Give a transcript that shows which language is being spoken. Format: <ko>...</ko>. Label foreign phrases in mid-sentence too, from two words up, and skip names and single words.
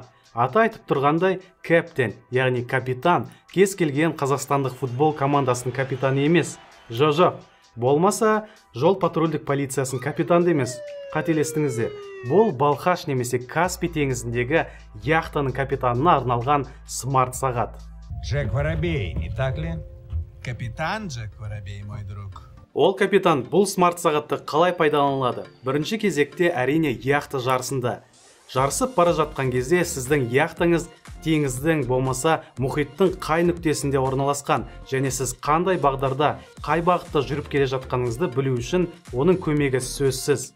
<kk>Аты айтып тұрғандай Captain, яғни капитан, кез келген қазақстандық футбол командасының капитаны емес. Жоқ, болмаса жол патрульдік полициясының капитаны емес. Қателестіңіздер. Бұл Балқаш немесе Каспий теңізіндегі яхтаның капитанына арналған смарт сағат.</kk> <ru>Джек Воробей, не так ли? Капитан Джек Воробей, мой друг.</ru> <kk>Ол капитан бұл смарт сағатты қалай пайдаланылады? Бірінші кезекте әрине яхта жарысында. Жарысып бара жатқан кезде сіздің яхтаңыз теңіздің болмаса мұхиттың қай нүктесінде орналасқан, және сіз қандай бағдарда, қай бағытта жүріп келе жатқаныңызды білу үшін оның көмегі сөзсіз.</kk>